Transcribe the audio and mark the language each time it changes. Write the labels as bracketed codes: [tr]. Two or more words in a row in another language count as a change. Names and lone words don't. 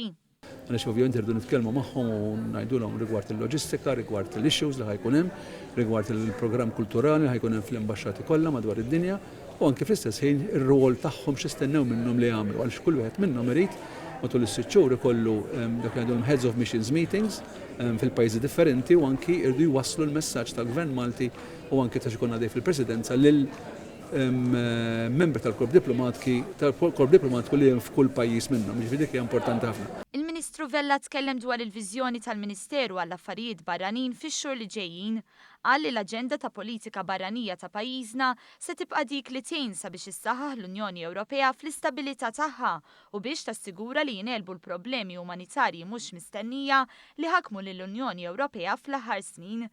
[mt] Għaliex ovvjament irdu nitkellmu magħhom u ngħidulhom rigward il-loġistika, rigward l-issues li ħajkun hemm, rigward il-programm kulturali li ħajkun hemm fl-ambaxxati kollha madwar id-dinja u anke fl-istess ħin ir-rwol tagħhom x'istennew minnhom li jagħmlu għaliex kull wieħed minnhom irid matul is-sitt xhur ikollu dak li għandhom [en] heads of missions meetings [mt] fil-pajjiżi differenti u anki irdu jwasslu l-messaġġ tal-Gvern Malti u anke ta' xikun għadej fil-Presidenza lil membri tal-korp diplomatiku li hemm f'kull pajjiż minnhom, jiġifieri dik hija importanti ħafna. Il-Ministru Vella tkellem dwar il-viżjoni tal-Ministeru għall-Affarijiet Barranin fix-xhur li ġejjin, qal li l-aġenda ta' politika barranija ta' pajjiżna se tibqa' dik li tgħin sabiex issaħħaħ l-Unjoni Ewropea fl-istabilità tagħha u biex tassigura li jingħelbu l-problemi umanitarji mhux mistennija li ħakmu lill-Unjoni Ewropea fl-aħħar snin.